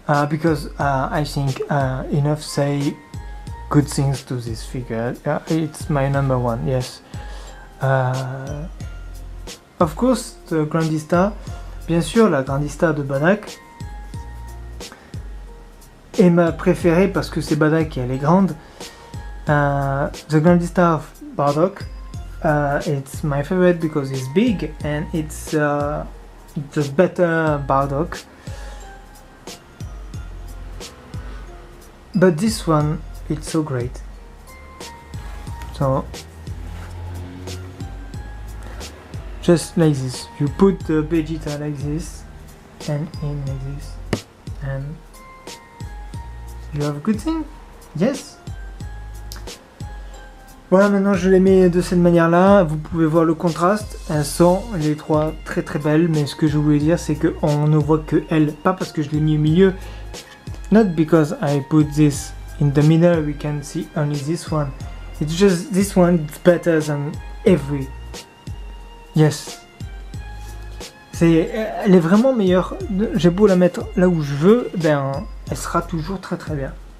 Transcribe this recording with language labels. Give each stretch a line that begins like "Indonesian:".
English: Because I think enough say good things to this figure. It's my number one, yes. Of course, the Grandista,
French: bien sûr, la Grandista de Badak est ma préférée parce que c'est Badak et elle est grande.
English: The Grandista of Bardock, it's my favorite because it's big and it's the better Bardock. But this one, it's so great. So, just like this, you put the Vegeta like this, and in like this, and you have a good thing. Yes.
French: Voilà, maintenant je les mets de cette manière-là. Vous pouvez voir le contraste. Elles sont les trois très très belles, mais ce que je voulais dire, c'est qu'on ne voit que elles, pas parce que je l'ai mis au milieu.
English: Not because I put this in the middle, we can see only this one. It's just this one is better than every. Yes.
French: Elle est vraiment meilleure. J'ai beau la mettre là où je veux, ben elle sera toujours très très bien.